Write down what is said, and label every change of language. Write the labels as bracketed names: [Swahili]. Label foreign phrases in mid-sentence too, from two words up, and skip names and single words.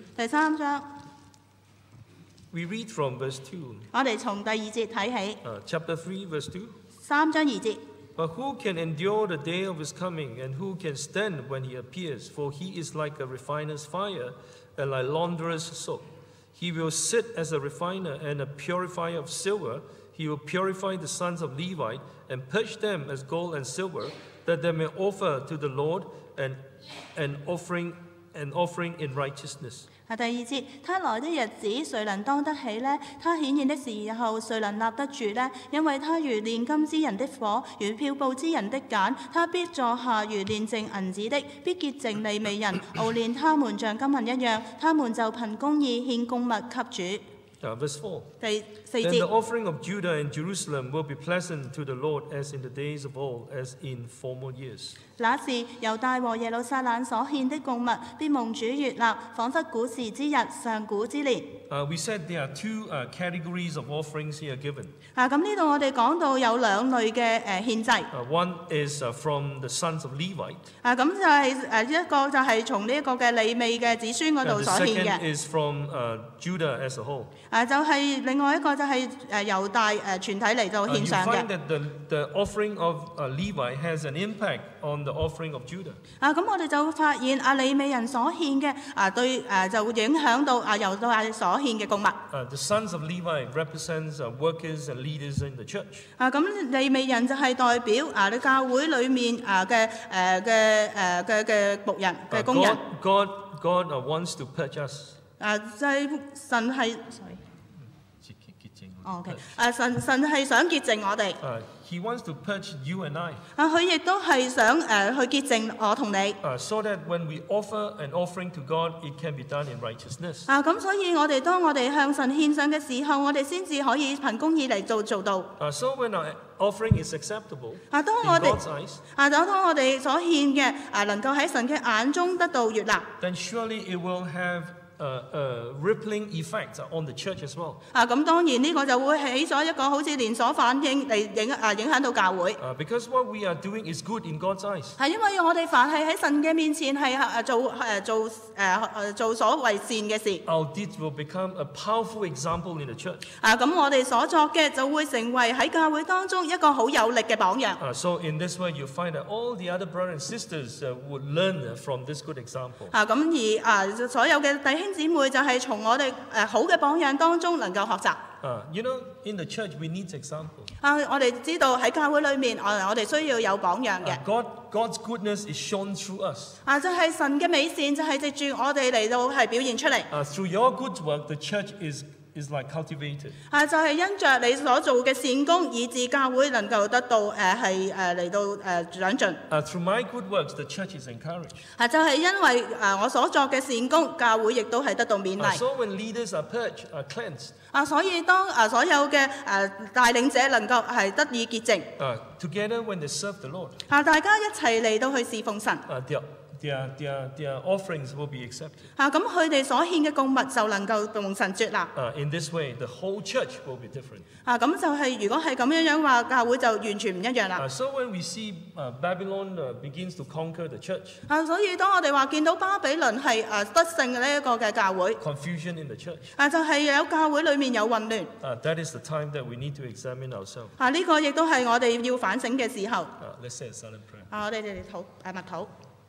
[Cantonese] 第3章。 [English] We read from verse 2. [Cantonese] 我哋從第2節睇起。 [English] Chapter 3, verse 2. [Cantonese] 3 章2節。 [English] But who can endure the day of his coming, and who can stand when he appears? For he is like a refiner's fire, and like launderer's soap. He will sit as a refiner and a purifier of silver. He will purify the sons of Levi and purge them as gold and silver, that they may offer to the Lord an offering in righteousness. [Cantonese] 第2節，他來的日子，誰能當得起呢？他顯現的時候，誰能立得住呢？因為他如煉金之人的火，如漂布之人的鹼，他必坐下如煉淨銀子的，必潔淨利未人，熬煉他們像金銀一樣，他們就憑公義獻供物給主。 [English] Verse 4. [Cantonese] 第4 [English] Then the [Cantonese] 節。 [English] offering of Judah and Jerusalem will be pleasant to the Lord as in the days of old, as in former years. [Cantonese] 那時猶大和耶路撒冷所獻的供物，必蒙主悅納，彷彿古時之日，上古之年。 [English] We said there are two categories of offerings here given. [Cantonese] 咁呢度我哋講到有兩類嘅獻祭。 [English] One is from the sons of Levi. [Cantonese] 咁就係一個就係從呢一個嘅利未嘅子孫嗰度 [English] The [Cantonese] 所獻 [English] second [Cantonese] 嘅。 [English] is from Judah as a whole. [Cantonese] 就係另外一個就係猶大全體嚟到 [English] You [Cantonese] 獻上嘅。 [English] find that the offering of Levi has an impact on the offering of Judah. [Cantonese] 咁我哋就會發現利未人所獻嘅對就會影響到猶大所獻嘅供物。 [English] The sons of Levi represents workers and leaders in the church. [Cantonese] 咁利未人就係代表你教會裏面嘅僕人嘅工人。 [English] God wants to purge us. [Cantonese] 就係神係，OK，神係想潔淨我哋。 [English] He wants to purge you and I. [Cantonese] 佢亦都係想去潔淨我同你。 [English] So that when we offer an offering to God, it can be done in righteousness. [Cantonese] 咁所以當我哋向神獻上嘅時候，我哋先至可以憑公義嚟做到。 [English] So when our offering is acceptable in [Cantonese] 當我哋 [English] God's eyes, [Cantonese] 當我哋所獻嘅能夠喺神嘅眼中得到悅納， [English] then surely it will have a rippling effect on the church as well. [Cantonese] 咁當然呢個就會起咗一個好似連鎖反應嚟影響到教會。 [English] Because what we are doing is good in God's eyes. [Cantonese] 係因為我哋凡係喺神嘅面前係做所謂善嘅事。 [English] Our deeds will become a powerful example in the church. [Cantonese] 咁我哋所作嘅就會成為喺教會當中一個好有力嘅榜樣。 [English] So in this way, you find that all the other brothers and sisters would learn from this good example. [Cantonese] 咁而所有嘅弟兄姊妹就係從我哋好嘅榜樣當中能夠學習。 [English] You know, in the church we need example. [Cantonese] 我哋知道喺教會裏面，我哋需要有榜樣嘅。 [English] God's goodness is shown through us. [Cantonese] 就係神嘅美善，就係藉住我哋嚟到係表現出嚟。 [English] Through your good work, the church is like cultivated. [Cantonese] 就係因着你所做嘅善功，以致教會能夠得到嚟到長進。 [English] Through my good works, the church is encouraged. [Cantonese] 就係因為我所作嘅善功，教會亦都係得到勉勵。 [English] So when leaders are purged, are cleansed. [Cantonese] 所以當所有嘅帶領者能夠係得以潔淨。 [English] Together when they serve the Lord. [Cantonese] 大家一齊嚟到去侍奉神。 [English] Their offerings will be accepted. [Cantonese] 咁佢哋所獻嘅供物就能夠蒙神悅納。 [English] In this way, the whole church will be different. [Cantonese] 咁就係如果係咁樣話，教會就完全唔一樣啦。 [English] So when we see Babylon begins to conquer the church. [Cantonese] 所以當我哋話見到巴比倫係得勝嘅呢一個嘅教會。 [English] Confusion in the church. [Cantonese] 就係有教會裏面有混亂。 [English] That is the time that we need to examine ourselves. [Cantonese] 呢個亦都係我哋要反省嘅時候。 [English] Let's say a silent prayer. [Cantonese] 我哋嚟默禱。